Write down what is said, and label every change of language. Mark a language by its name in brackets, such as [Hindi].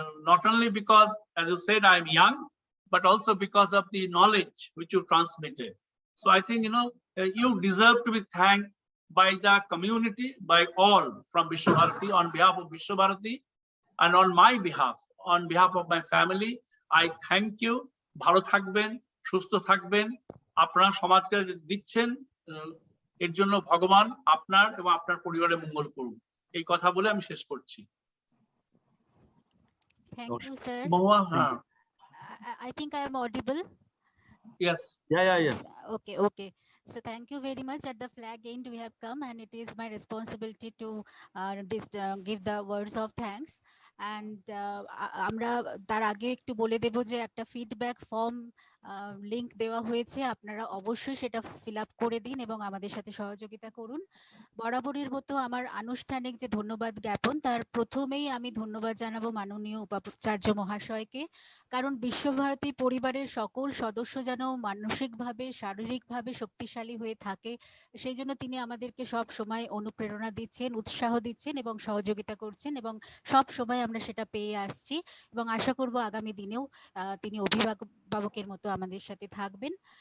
[English] Not only because, as you said, I'm young, but also because of the knowledge which you transmitted. So I think you deserve to be thanked by the community, by all from Visva-Bharati, on behalf of Visva-Bharati, and on my behalf, on behalf of my family, I thank you. [Bangla] ভালো থাকবেন, সুস্থ থাকবেন, আপনারা সমাজকে দিচ্ছেন, এর জন্য ভগবান আপনার এবং আপনার পরিবারের মঙ্গল করুন। এই কথা বলে আমি শেষ করছি। [English] Thank you, sir. Mahua, Thank [Bangla] হ্যাঁ, [English] you. I think I am audible. Yes, Yeah. Okay. So thank you very much. At the flag end, we have come, and it is my responsibility to give the words of thanks. And [Bangla] আমরা তার আগে একটু বলে দেব যে একটা feedback form link দেওয়া হয়েছে, আপনারা অবশ্যই সেটা ফিল আপ করে দিন এবং আমাদের সাথে সহযোগিতা করুন। বরাবরের মতো আমার আনুষ্ঠানিক যে ধন্যবাদ জ্ঞাপন, তার প্রথমেই আমি ধন্যবাদ জানাবো মাননীয় উপাচার্য মহাশয়কে, কারণ বিশ্বভারতী পরিবারের সকল সদস্য যেন মানসিকভাবে শারীরিকভাবে শক্তিশালী হয়ে থাকে, সেই জন্য তিনি আমাদেরকে সব সময় অনুপ্রেরণা দিচ্ছেন, উৎসাহ দিচ্ছেন এবং সহযোগিতা করছেন, এবং সব সময় আমরা সেটা পেয়ে আসছি এবং আশা করব আগামী দিনেও তিনি অভিভাবকের মতো আমাদের সাথে থাকবেন।